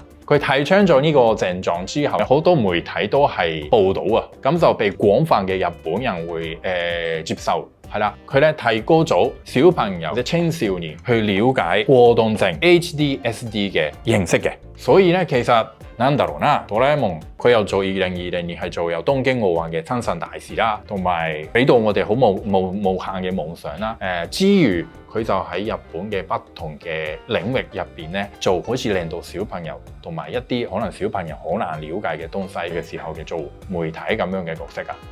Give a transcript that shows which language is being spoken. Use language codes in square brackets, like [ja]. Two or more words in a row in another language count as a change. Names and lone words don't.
[yue] 佢提倡咗呢個症狀之後，好多媒體都係報導啊，咁就被廣泛嘅日本人會接受，係啦。佢咧提高咗小朋友或者青少年去了解過動症 HDSD 嘅認識嘅，所以咧其實 [ja] なんだろうな， [yue] 哆啦 A 夢佢又做2020年係做有東京奧運嘅親善大使啦，同埋俾到我哋好無限嘅夢想啦。之餘佢就喺日本嘅不同嘅領域入邊咧，做好似令到小朋友同埋一啲可能小朋友好難了解嘅東西嘅時候嘅做媒體咁樣嘅角色啊。